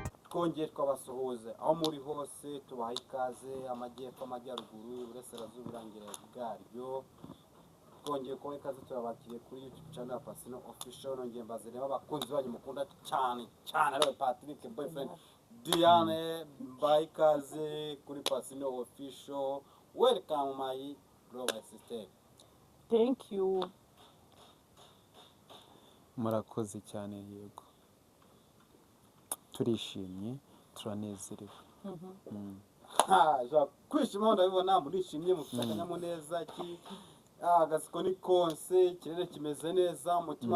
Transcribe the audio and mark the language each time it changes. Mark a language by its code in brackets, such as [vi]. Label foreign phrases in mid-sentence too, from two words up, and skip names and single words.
[rw] Twongeye twabasuhuze aho muri hose, tubaha ikaze, amajyepfo, amajyaruguru, uburasirazuba, uburengero bwaryo. Twongeye kubaha ikaze, turabakiriye kuri YouTube channel ya Pasino Official. Nongeye mbaze rero abakunzi banyu mukunda cyane, cyane, ariwe Patrick Boyfriend. Diane, mbaha ikaze kuri Pasino Official. [en] Welcome, my bro, my sister. Thank you. [rw] Murakoze cyane, yego. Turishimye, turanezerewe. Mhm. Mm. Ha, ja, kwishima ndabibona, murishimye, mufite Mm. akanyamuneza ki-, ah, agaseko ni konse, ikirere kimeze neza, umutima Mm.